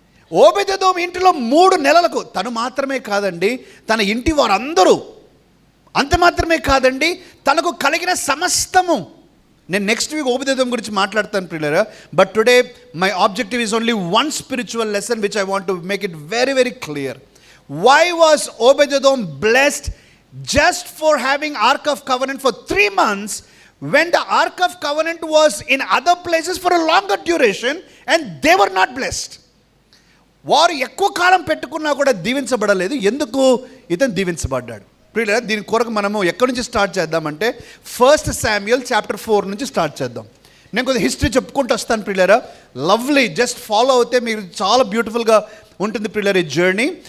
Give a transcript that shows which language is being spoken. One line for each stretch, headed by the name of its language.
Telugu: ఓబెదెదోం ఇంటిలో 3 నెలలకు తను మాత్రమే కాదండి, తన ఇంటి వారందరూ, అంత మాత్రమే కాదండి, తనకు కలిగిన సమస్తము. నేను నెక్స్ట్ వీక్ ఓబెదెదోం గురించి మాట్లాడతాను ప్రియులారా.
English: But today my objective is only one spiritual lesson which I want to make it very very clear. Why was Obed-Edom blessed just for having Ark of Covenant for 3 months when the Ark of Covenant was in other places for a longer duration and they were not blessed?
Telugu: వారు ఎక్కువ కాలం పెట్టుకున్నా కూడా దీవించబడలేదు. ఎందుకు ఇతను దీవించబడ్డాడు? ప్రియులారా, దీని కొరకు మనము ఎక్కడి నుంచి స్టార్ట్ చేద్దామంటే 1 Samuel chapter 4 నుంచి స్టార్ట్ చేద్దాం. నేను కొద్దిగా హిస్టరీ చెప్పుకుంటూ వస్తాను ప్రియులారా. లవ్లీ, జస్ట్ ఫాలో అవుతే మీరు చాలా బ్యూటిఫుల్గా ఉంటుంది ప్రియులారా ఈ జర్నీ.